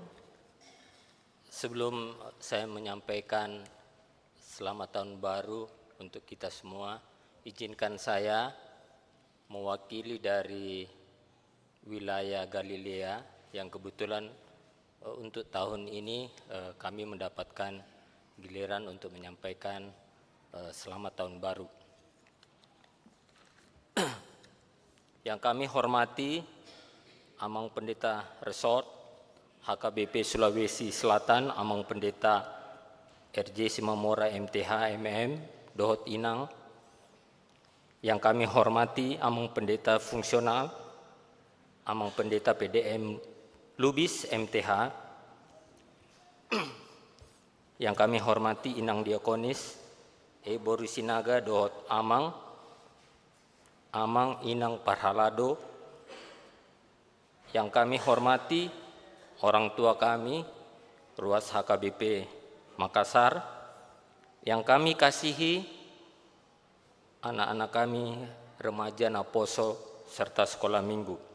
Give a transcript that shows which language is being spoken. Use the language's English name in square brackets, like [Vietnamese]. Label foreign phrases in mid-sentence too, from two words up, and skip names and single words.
[Indonesian] Sebelum saya menyampaikan selamat tahun baru untuk kita semua, izinkan saya mewakili dari wilayah Galilea yang kebetulan untuk tahun ini kami mendapatkan giliran untuk menyampaikan selamat tahun baru. Yang kami hormati Amang Pendeta Resort HKBP Sulawesi Selatan, Amang Pendeta RJ Simamora MTH MM [Batak Toba] Dohot Inang. [Indonesian] Yang kami hormati Amang Pendeta Fungsional, Amang Pendeta PDM Lubis MTH. Yang kami hormati Inang Diakonis Boru Sinaga [Batak Toba] Dohot Amang, Amang Inang Parhalado. [Indonesian] Yang kami hormati orang tua kami, Ruas HKBP Makassar. Yang kami kasihi anak-anak kami, remaja Naposo, serta sekolah minggu.